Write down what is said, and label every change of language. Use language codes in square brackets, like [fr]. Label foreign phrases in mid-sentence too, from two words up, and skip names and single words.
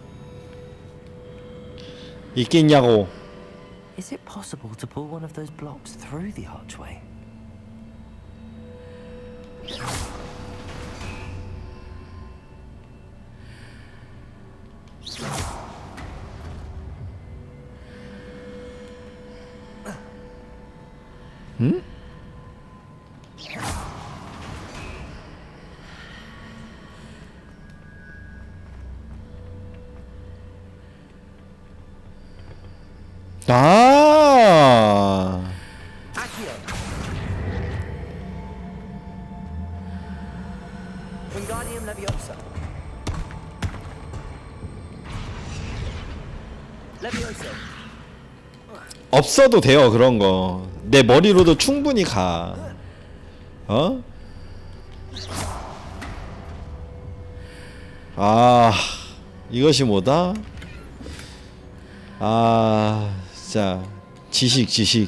[ko] 있겠냐고. [en] Is it possible to pull one of those blocks through the archway? [ko] 응? 아. [la] Wingardium Leviosa. Leviosa. [ko] 없어도 돼요 그런 거. 내 머리로도 충분히 가. 어? 아, 이것이 뭐다? 아, 진짜 지식.